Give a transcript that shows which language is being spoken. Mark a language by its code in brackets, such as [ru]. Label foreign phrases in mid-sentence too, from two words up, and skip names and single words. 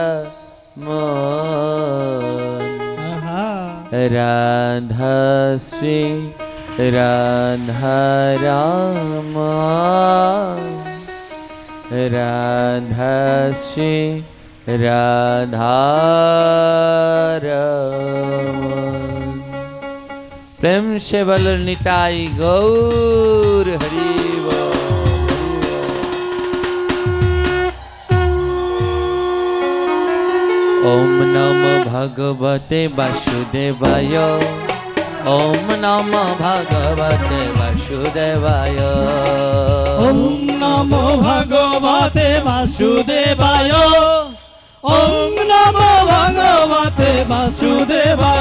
[bn] মন রাধা শ্রী রাধা রাম রাধা শ্রী রাধা রমন প্রেম সে বল নিতাই গৌর হরি বল। [sa] ओम नमो भगवते वासुदेवाय ओम नमो भगवते वासुदेवाय ओम नमो भगवते वासुदेवाय ओम नमो भगवते वासुदेवाय